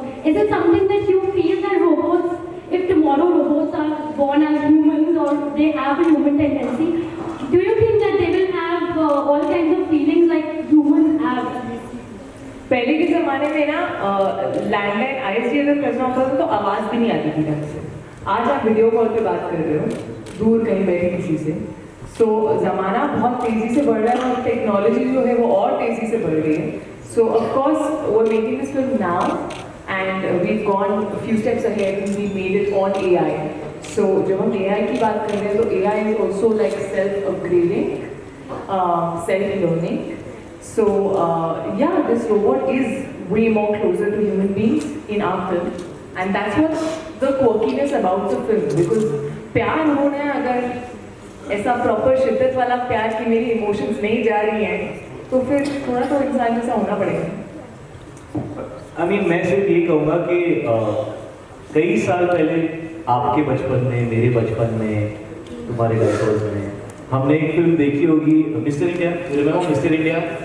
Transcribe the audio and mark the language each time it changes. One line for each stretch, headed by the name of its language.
English: Is it something that you feel that robots, if tomorrow robots are born as humans or they have a human tendency, do you think that they will have all kinds of feelings like humans have?
Hindi: पहले के ज़माने में ना landline ISDN अगर करना होता था तो आवाज़ भी नहीं आती थी ढंग से। आज आप वीडियो कॉल पे बात कर रहे हो दूर कहीं बैठे किसी से, सो ज़माना बहुत तेज़ी से बढ़ रहा है और टेक्नोलॉजी जो है वो और तेज़ी से बढ़ रही है।
English: So of course वो making this film now and we've gone few steps ahead and we made it on AI.
Hindi: सो जब हम AI की बात कर रहे हैं तो AI
English: Is also like self upgrading, self learning. So yeah, this robot is way more closer to human beings in our film, and that's what the quirkiness about the film. Because
Hindi: प्यार होना है, अगर ऐसा proper शिद्दत वाला प्यार कि मेरी इमोशंस नहीं जा रही हैं, तो फिर थोड़ा तो इंसान जैसा होना पड़ेगा.
English: I mean,
Hindi: मैं सिर्फ ये कहूँगा कि कई साल पहले आपके बचपन में, मेरे बचपन में, तुम्हारे डायपर्स में हमने एक फिल्म देखी होगी mister India. Remember mister India?